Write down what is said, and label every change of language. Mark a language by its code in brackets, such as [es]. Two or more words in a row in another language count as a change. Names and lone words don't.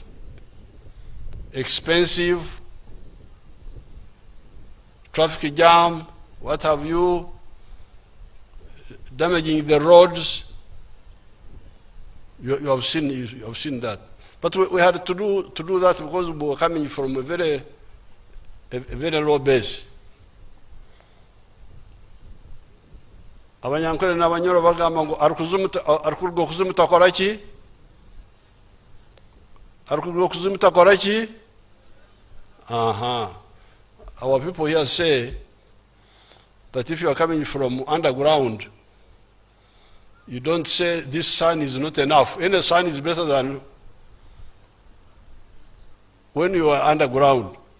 [en] Expensive, traffic jam, what have you, damaging the roads. You have seen that. But we had to do that because we were coming from a very a very low base. [nyn] Abanyankole n'Abanyoro bagamba ngo arikuruga okuzumuta akora ki? Arikuruga okuzumuta akora ki? [en] Our people here say that if you are coming from underground, you don't say this sun is not enough. Any sun is better than when you are underground.